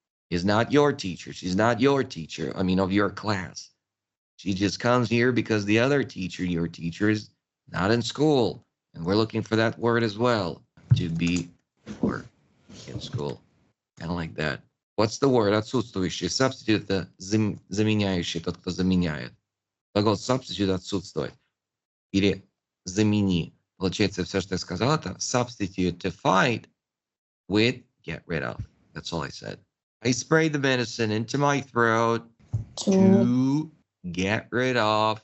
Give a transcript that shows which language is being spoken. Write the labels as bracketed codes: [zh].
[en] Is not your teacher. She's not your teacher. I mean, of your class. She just comes here because the other teacher, your teacher, is not in school. And we're looking for that word as well, to be or in school. Kind of like that. What's the word? Отсутствующий. [ru] Substitute — это заменяющий, тот, кто заменяет. Глагол substitute — отсутствовать. Или замени. Получается, все, что я сказал, это [en] substitute to fight with get rid of. That's all I said. I sprayed the medicine into my throat to get rid of